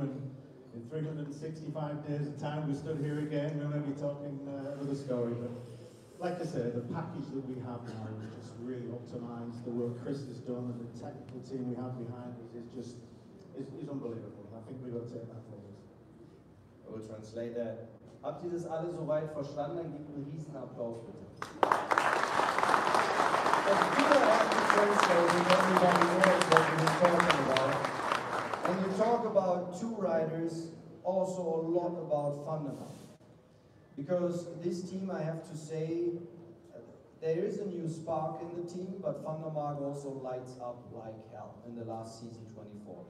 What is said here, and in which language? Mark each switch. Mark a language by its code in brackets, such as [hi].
[en] And in 365 days of time, we stood here again, we're going to be talking another story. But like I said, the package that we have now is just really optimized. The work Chris has done and the technical team we have behind us is unbelievable. I think we've got to take that forward. I will translate that. [de] Habt ihr das alle soweit verstanden? Dann gebt einen riesen Applaus bitte. [en] As Peter has to translate, everybody knows what we're talking about. When you talk about 2 riders, also a lot about fundamental. Because this team, I have to say, there is a new spark in the team, but Van der Mark also lights up like hell in the last season 24.